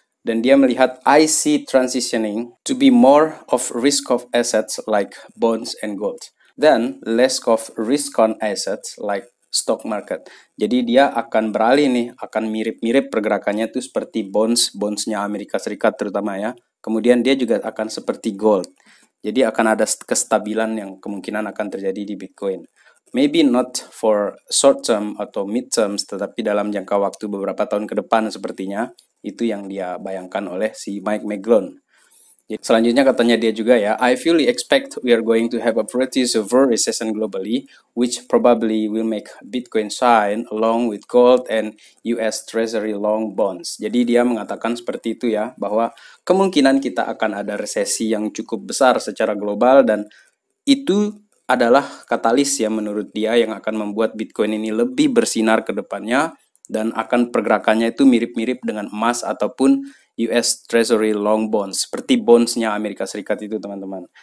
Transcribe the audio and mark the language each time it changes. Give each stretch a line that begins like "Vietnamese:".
Indonesian: Dan dia melihat
English: I see transitioning to be more of risk of assets like bonds and gold, then less of risk on assets like stock market.
Indonesian: Jadi dia akan beralih nih, akan mirip-mirip pergerakannya itu seperti bondsnya Amerika Serikat terutama ya. Kemudian dia juga akan seperti gold. Jadi akan ada kestabilan yang kemungkinan akan terjadi di Bitcoin.
English: Maybe not for short term
Indonesian: atau mid terms, tetapi dalam jangka waktu beberapa tahun ke depan sepertinya. Itu yang dia bayangkan oleh si Mike McGillon. Selanjutnya katanya dia juga ya,
English: I fully expect we are going to have a pretty severe recession globally, which probably will make Bitcoin shine along with gold and US Treasury long bonds.
Indonesian: Jadi dia mengatakan seperti itu ya, bahwa kemungkinan kita akan ada resesi yang cukup besar secara global dan itu adalah katalis ya menurut dia yang akan membuat Bitcoin ini lebih bersinar ke depannya dan akan pergerakannya itu mirip-mirip dengan emas ataupun US Treasury long bonds seperti bondsnya Amerika Serikat itu teman-teman.